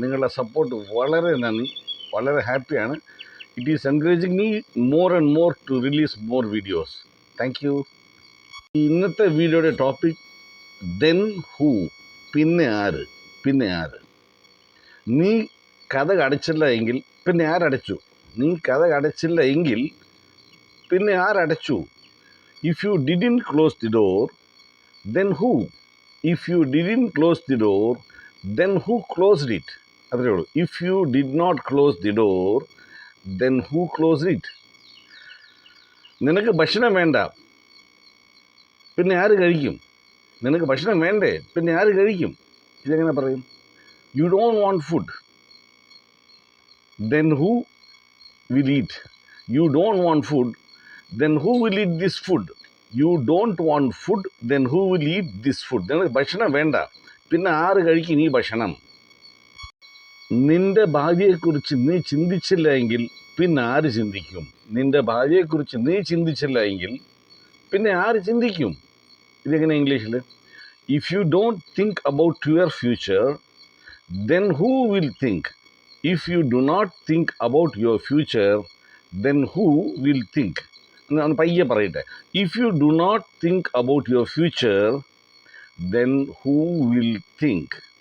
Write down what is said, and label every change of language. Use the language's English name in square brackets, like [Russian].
[Malayalam] നിങ്ങളുടെ സപ്പോർട്ട് വളരെ നന്ദി, വളരെ ഹാപ്പിയാണ്. [English] It is encouraging me more and more to release more videos. Thank you. [Malayalam] ഇന്നത്തെ വീഡിയോയുടെ ടോപ്പിക് [English] then who, [Malayalam] പിന്നെ ആര്. നീ കഥ അടച്ചില്ല എങ്കിൽ പിന്നെ ആരടച്ചു? നീ കഥ അടച്ചില്ല എങ്കിൽ പിന്നെ ആരടച്ചു? [English] If you didn't close the door, then who? If you didn't close the door, then who closed it? [Malayalam] അത്രേ ഉള്ളൂ. [English] If you did not close the door, then who closed it? [Malayalam] നിനക്ക് ഭക്ഷണം വേണ്ട, പിന്നെ ആര് കഴിക്കും? നിനക്ക് ഭക്ഷണം വേണ്ടേ, പിന്നെ ആര് കഴിക്കും? ഇതെങ്ങനെ പറയും? [English] You don't want food, then who will eat? You don't want food, then who will eat this food? You don't want food, then who will eat this food? [Malayalam] നിനക്ക് ഭക്ഷണം വേണ്ട, പിന്നെ ആര് കഴിക്കും ഈ ഭക്ഷണം? നിന്റെ ഭാര്യയെക്കുറിച്ച് നീ ചിന്തിച്ചില്ല എങ്കിൽ പിന്നെ ആര് ചിന്തിക്കും? നിന്റെ ഭാര്യയെക്കുറിച്ച് നീ ചിന്തിച്ചില്ല എങ്കിൽ പിന്നെ ആര് ചിന്തിക്കും? ഇതെങ്ങനെ ഇംഗ്ലീഷിൽ? [English] If you don't think about your future, then who will think? If you do not think about your future, then who will think? [Malayalam] ഒന്ന് പയ്യെ പറയട്ടെ. [English] If you do not think about your future, then who will think?